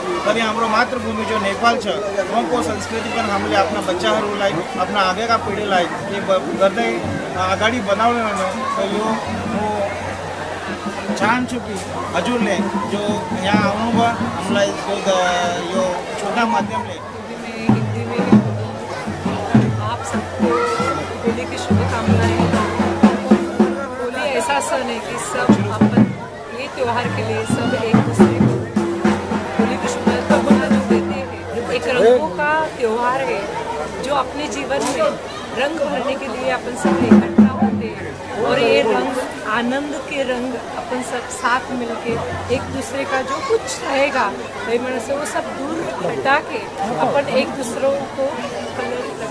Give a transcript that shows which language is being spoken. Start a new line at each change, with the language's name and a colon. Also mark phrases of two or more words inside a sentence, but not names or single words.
Nepali: तर हाम्रो मातृभूमि जो नेपाल छ, उहाँको संस्कृति पनि हामीले आफ्ना बच्चाहरूलाई, आफ्ना आगेका पिँढीलाई गर्दै अगाडि बढाउने हो। तो यो चाहन्छु कि हजुरले जो यहाँ आउनुभयो, हामीलाई यो छोटा माध्यमले
Hindi: हिंदी में आप सबको होली की शुभकामनाएं। होली ऐसा सन है कि सब अपन ये त्योहार के लिए सब एक दूसरे को होली की शुभकामनाएं देते हैं। एक रंगों का त्योहार है जो अपने जीवन में रंग भरने के लिए अपन सब इकट्ठा होते हैं, और ये रंग आनंद के रंग अपन सब साथ मिलके एक दूसरे का जो कुछ रहेगा मन से वो सब दूर हटा के अपन एक दूसरों को कलर